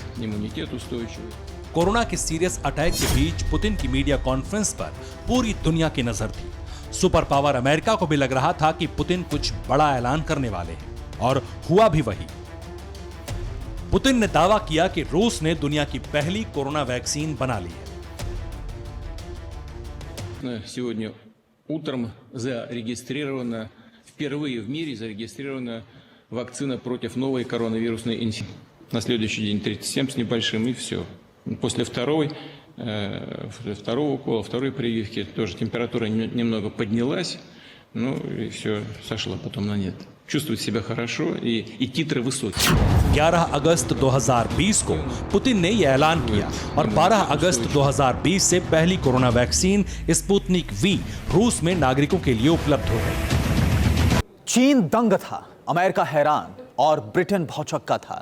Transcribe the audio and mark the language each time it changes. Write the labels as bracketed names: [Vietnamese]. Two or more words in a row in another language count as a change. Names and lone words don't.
[Hindi] कोरोना के सीरियस अटैक के बीच पुतिन की मीडिया कॉन्फ्रेंस पर पूरी दुनिया की नजर थी। सुपर पावर अमेरिका को भी लग रहा था कि पुतिन कुछ बड़ा ऐलान करने वाले हैं, और हुआ भी वही। पुतिन ने दावा किया कि रूस ने दुनिया की पहली कोरोना वैक्सीन बना ली है। [Russian] Сегодня утром впервые в мире зарегистрирована вакцина против новой коронавирусной инфекции. На следующий день 37 с небольшим, и все. После второго укола, второй прививки тоже температура немного поднялась, ну и все, сошло потом на нет. चुस्तुत себя хорошо и титры высокие। [Hindi] 11 अगस्त 2020 को पुतिन ने यह ऐलान किया और 12 अगस्त 2020 से पहली कोरोना वैक्सीन स्पुतनिक वी रूस में नागरिकों के लिए उपलब्ध हो गई। चीन दंग था, अमेरिका हैरान और ब्रिटेन भौचक्का था।